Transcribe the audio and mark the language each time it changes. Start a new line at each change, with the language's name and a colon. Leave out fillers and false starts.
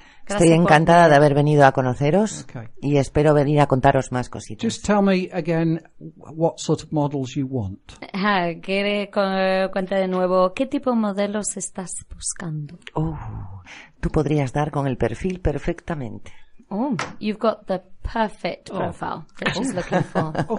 Spanish: Estoy encantada de haber venido a conoceros y espero venir a contaros más cositas.
English: Just tell me again what sort of models you want.
Spanish: Quiere cuenta de nuevo. ¿Qué tipo de modelos estás buscando? Oh, tú podrías dar con el perfil perfectamente.
English: Oh, you've got the perfect profile that she's looking for.